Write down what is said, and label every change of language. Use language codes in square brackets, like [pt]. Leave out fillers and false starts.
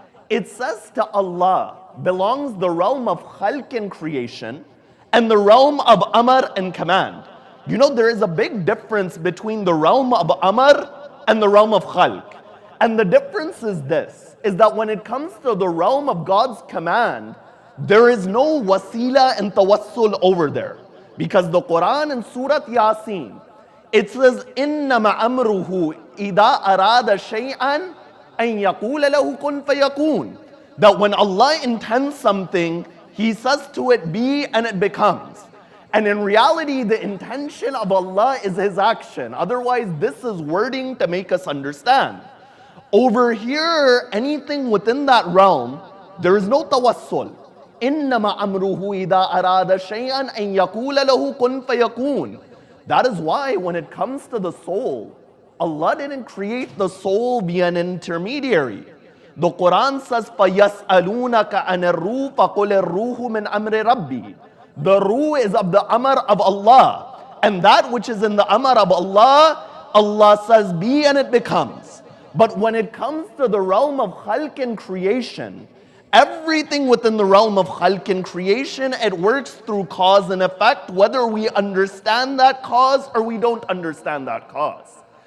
[en] It says to Allah belongs the realm of khalq and creation and the realm of amr and command. You know, there is a big difference between the realm of amr and the realm of khalq. And the difference is this, is that when it comes to the realm of God's command, there is no wasila and tawassul over there. Because the Quran in Surah Yasin, it says, [ar] إِنَّمَا أَمْرُهُ إِذَا أَرَادَ شَيْئًا أَن يَقُولَ لَهُ كُن فَيَكُونَ. [en] That when Allah intends something, He says to it, be, and it becomes. And in reality, the intention of Allah is His action. Otherwise, this is wording to make us understand. Over here, anything within that realm, there is no tawassul. [ar] إِنَّمَا أَمْرُهُ إِذَا أَرَادَ شَيْئًا أَن يَقُولَ لَهُ كُن فَيَكُونَ. [en] That is why when it comes to the soul, Allah didn't create the soul via an intermediary. The Quran says, [ar] فَيَسْأَلُونَكَ عَنِ الرُّوحِ فَقُلِ الرُّوحُ مِنْ أَمْرِ رَبِّي. [en] The ruh is of the amr of Allah. And that which is in the amr of Allah, Allah says be and it becomes. But when it comes to the realm of khalq and creation, everything within the realm of khalq and creation, it works through cause and effect, whether we understand that cause or we don't understand that cause.